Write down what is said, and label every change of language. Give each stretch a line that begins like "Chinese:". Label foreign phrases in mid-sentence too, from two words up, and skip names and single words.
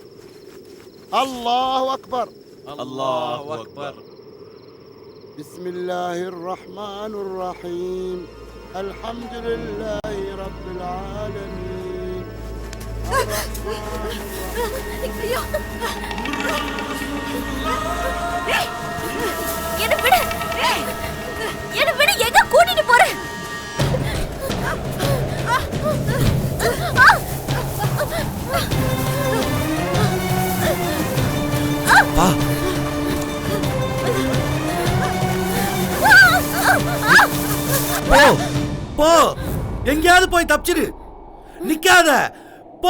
Arabic: الله أكبر. الله أكبر. بسم الله الرحمن الرحيم. الحمد لله رب العالمين.
Tamil: என்ன விடு, என்ன விடு, எங்க கூட்டிட்டு போற? பா போ போ, எங்கேயாவது போய் தப்பிச்சிரு, நிக்காத, போ.